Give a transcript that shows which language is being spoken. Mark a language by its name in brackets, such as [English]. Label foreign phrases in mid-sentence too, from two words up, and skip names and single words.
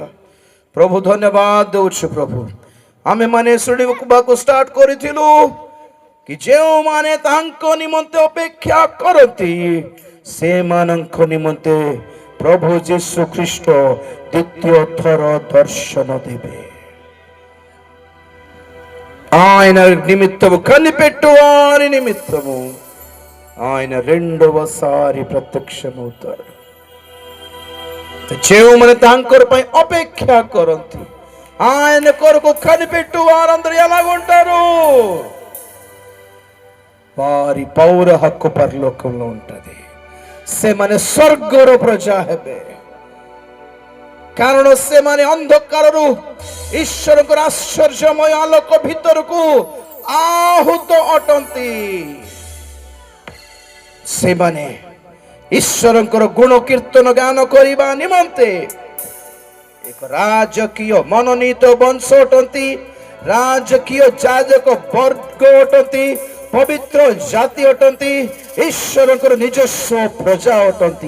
[Odia] ପ୍ରଭୁ ଧନ୍ୟବାଦ ଦଉଛୁ ପ୍ରଭୁ। ଆମେ ମାନେ ଶୁଣିବା କୁ ଷ୍ଟାର୍ଟ କରିଥିଲୁ କି ଯେଉଁ ମାନେ ତାଙ୍କୁ ନିମନ୍ତେ ଅପେକ୍ଷା କରନ୍ତି ସେ ମାନଙ୍କ ନିମନ୍ତେ ପ୍ରଭୁ ଯୀଶୁ ଖ୍ରୀଷ୍ଟ ଦ୍ୱିତୀୟ ଥର ଦର୍ଶନ ଦେବେ। [Telugu] ఆయన నిమిత్తము కనిపెట్టువారి నిమిత్తము ఆయన రెండవసారి ప్రత్యక్షమవుతాడు। [Odia] ଯେଉଁମାନେ ତାଙ୍କର ପାଇଁ ଅପେକ୍ଷା କରନ୍ତି [Telugu] ఆయన కొరకు కనిపెట్టు వారందరూ ఎలాగుంటారు? వారి పౌర హక్కు పరలోకంలో ఉంటది। [Odia] ସେମାନେ ସ୍ୱର୍ଗର ପ୍ରଜା ହେବେ, କାରଣ ସେମାନେ ଅନ୍ଧକାରରୁ ଈଶ୍ୱରଙ୍କର ଆଶ୍ଚର୍ଯ୍ୟମୟ ଆଲୋକ ଭିତରକୁ ଆହୁତ ଅଟନ୍ତି। ସେମାନେ ଈଶ୍ୱରଙ୍କର ଗୁଣ କୀର୍ତ୍ତନ ଗାନ କରିବା ନିମନ୍ତେ ଏକ ରାଜକୀୟ ମନୋନୀତ ବଂଶ ଅଟନ୍ତି, ରାଜକୀୟ ଯାଜକ ବର୍ଗ ଅଟନ୍ତି, ପବିତ୍ର ଜାତି ଅଟନ୍ତି, ଈଶ୍ୱରଙ୍କର ନିଜସ୍ୱ ପ୍ରଜା ଅଟନ୍ତି।